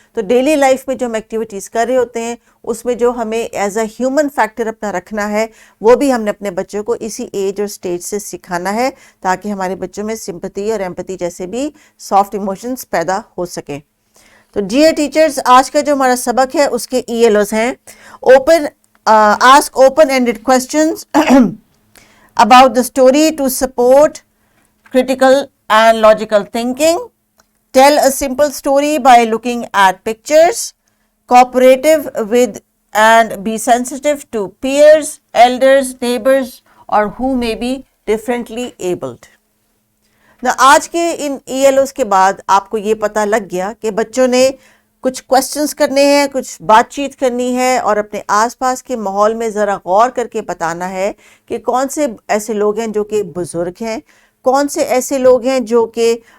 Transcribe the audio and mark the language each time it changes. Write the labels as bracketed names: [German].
[Hindi] तो daily life में जो हम एक्टिविटीज़ कर रहे होते हैं उसमें जो हमें एज अ ह्यूमन फैक्टर अपना रखना है वो भी हमने अपने बच्चों को इसी एज और स्टेज से सिखाना है ताकि हमारे बच्चों में सिंपैथी और एम्पैथी जैसे भी सॉफ्ट इमोशंस पैदा हो सके। तो डियर टीचर्स, आज का जो हमारा सबक है उसके ELOs हैं [English] Open ask open ended questions about the story to support critical and logical thinking. Tell a simple story by looking at pictures. Cooperative with and be sensitive to peers, elders, neighbors or who may be differently abled. [Hindi] Now, आज के इन ELOs के बाद आपको ये पता लग गया कि बच्चों ने कुछ क्वेश्चंस करने हैं, कुछ बातचीत करनी है और अपने आसपास के माहौल में ज़रा गौर करके बताना है कि कौन से ऐसे लोग हैं जो कि बुज़ुर्ग हैं, कौन से ऐसे लोग हैं जो कि